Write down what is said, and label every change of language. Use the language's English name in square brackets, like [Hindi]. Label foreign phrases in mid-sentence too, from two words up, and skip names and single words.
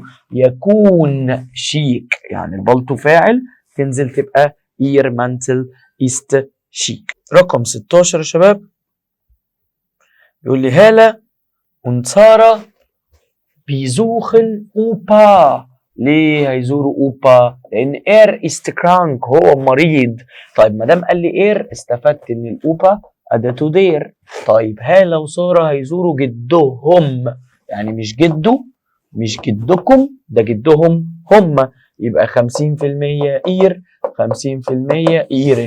[Arabic] يكون شيك، يعني البالطو فاعل، تنزل تبقى [German] ihr Mantel ist schick. [Arabic] رقم 16 يا شباب يقول لي هالة [German] und Sarah besuchen Opa. [Arabic] ليه هيزوروا أوبا؟ لأن [German] ist krank [Arabic] هو مريض. طيب ما دام قال لي استفدت إن الأوبا أداته دير. طيب لو سارة هيزوروا جدهم، يعني مش جده مش جدكم، ده جدهم هم، يبقى 50% إير 50% إيرن.